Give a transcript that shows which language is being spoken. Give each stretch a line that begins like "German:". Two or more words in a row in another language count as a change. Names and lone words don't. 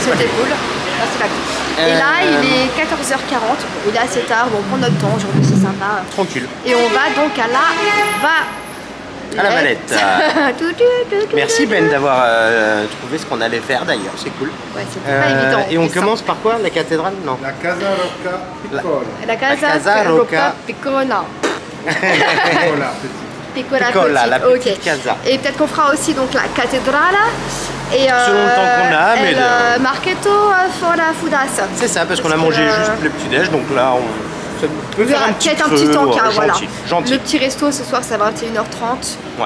French: C'était cool. Là, c'est pas cool. Et là, il est 14h40. Il est assez tard. Bon, on prend notre temps. Aujourd'hui, c'est sympa. Tranquille. Et on va donc à la Valette. Merci Ben d'avoir trouvé ce qu'on allait faire d'ailleurs, c'est cool. Ouais, c'était pas évident. Et on commence par quoi? La cathédrale? Non. La Casa Rocca Piccola. La Casa Rocca Piccola. Piccola, la petite casa. Et peut-être qu'on fera aussi donc la cathédrale. Et selon le temps qu'on a, mais le Marchetto Fora Fudas. C'est ça, parce qu'on a mangé juste le petit-déj, donc là on peut faire un petit encas, voilà. Gentil. Le petit resto ce soir, c'est à 21h30. Ouais.